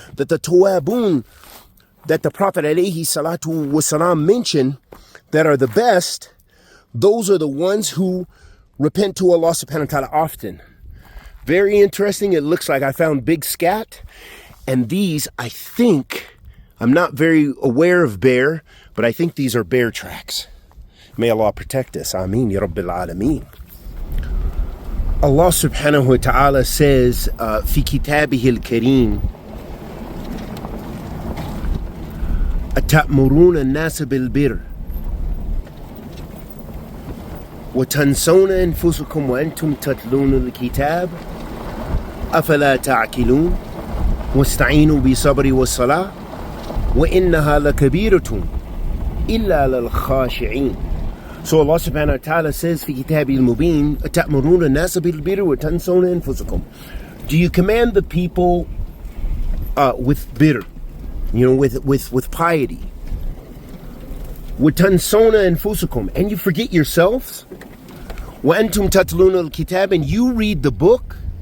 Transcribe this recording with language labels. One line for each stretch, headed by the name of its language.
English: That the tawabun, that the Prophet alayhi salatu wasalam mentioned, that are the best, those are the ones who repent to Allah subhanahu wa ta'ala often. Very interesting. It looks like I found big scat. And these, I think, I'm not very aware of bear, but I think these are bear tracks. May Allah protect us. Ameen, Ya Rabbil Alameen.
Arabic: Allah subhanahu wa ta'ala says, في كتابه الكريم, أتأمرون الناس بالبر وتنسون أنفسكم وأنتم تتلون الكتاب أفلا تعقلون واستعينوا بالصبر والصلاة وإنها لكبيرة إلا للخاشعين. So Allah subhanahu wa ta'ala says في كتابه المبين أتأمرون الناس بالبر وتنسون أنفسكم.
English: Do you command the people with bir, with piety?
Arabic: وتنسون أنفسكم,
English: and you forget yourselves.
Arabic: وأنتم تتلون الكتاب,
English: and you read the book.